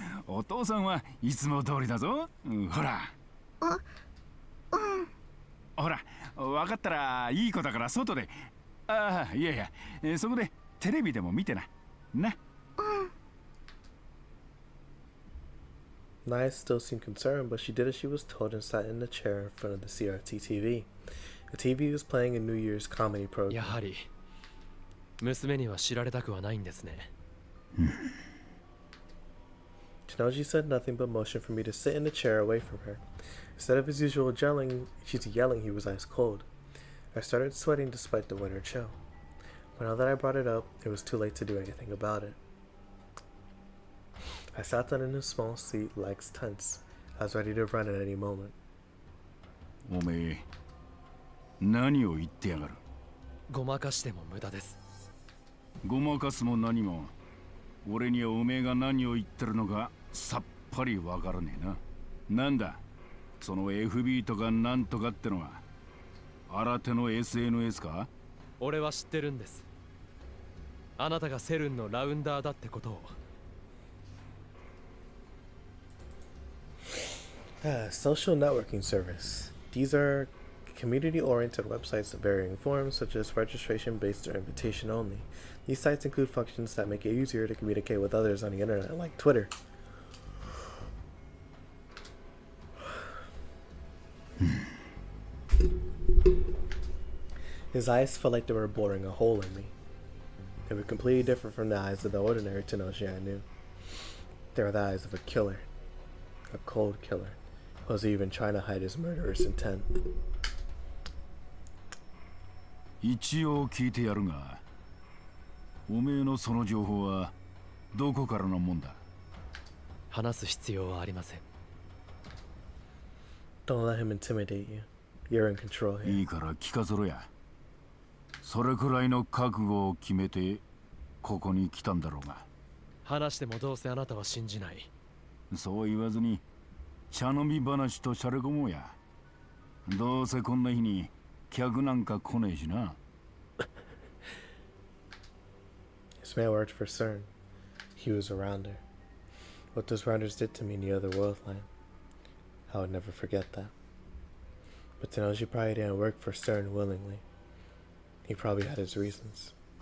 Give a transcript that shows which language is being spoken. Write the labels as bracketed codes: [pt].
[ja] お父さんはいつも通りだぞ。ほら。ほら、分かったらいい子だから外で。ああ、いやいや、そこでテレビでも見てな。な。 [en] Naya still seemed concerned, but she did as she was told and sat in the chair in front of the CRT TV. The TV was playing a New Year's comedy program. [ja] やはり娘には知られたくはないんですね。 [en] Shinoji said nothing but motioned for me to sit in the chair away from her. Instead of his usual yelling, he was ice cold. I started sweating despite the winter chill. But now that I brought it up, it was too late to do anything about it. I sat down in a small seat, legs tense. I was ready to run at any moment. [ja] おめえ、何を言ってやがる。ごまかしても無駄です。ごまかすも何も、俺にはおめえが何を言ってるのかさっぱりわからねえな。なんだ、その FB とかなんとかってのは、新手の SNS か？俺は知ってるんです。あなたがセルンのラウンダーだってことを。 [en] Social networking service. These are community-oriented websites of varying forms, such as registration-based or invitation only. These sites include functions that make it easier to communicate with others on the internet, like Twitter. His eyes felt like they were boring a hole in me. They were completely different from the eyes of the ordinary Tenoshi I knew. They were the eyes of a killer. A cold killer. Who was even trying to hide his murderous intent. [ja] 一応聞いてやるが、おめえのその情報はどこからのもんだ？話す必要はありません。 [en] Don't let him intimidate you. You're in control here. [ja] いいから聞かせろや。それくらいの覚悟を決めてここに来たんだろうが。話してもどうせあなたは信じない。そう言わずに茶飲み話としゃれ込もうや。どうせこんな日に客なんか来ねえしな。 [en] This man worked for CERN. He was a rounder. What those rounders did to me in the other world line, I would never forget that. But Tenoji probably didn't work for CERN willingly. He probably had his reasons.